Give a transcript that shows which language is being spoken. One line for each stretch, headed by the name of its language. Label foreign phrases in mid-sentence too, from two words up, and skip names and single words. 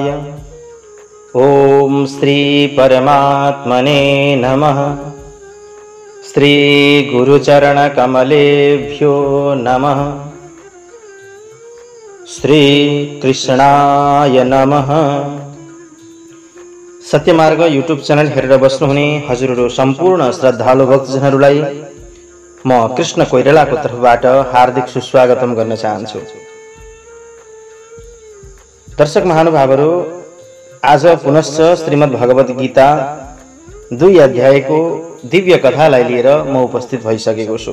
Sanskrit: ओम श्री परमात्मने नमः। श्री गुरुचरण कमलेभ्यो नमः। श्री कृष्णाय नमः।
Nepali: सत्यमार्ग यूट्यूब चैनल हेरेर बस्नुहुने हजुरहरू सम्पूर्ण श्रद्धालु भक्तजनहरूलाई म कृष्ण कोइरालाको तर्फबाट हार्दिक सुस्वागतम गर्न चाहन्छु। दर्शक महानुभावहरू, आज पुनश्च श्रीमद् भगवत गीता 2 अध्यायको दिव्य कथालाई लिएर म उपस्थित भइसकेको छु।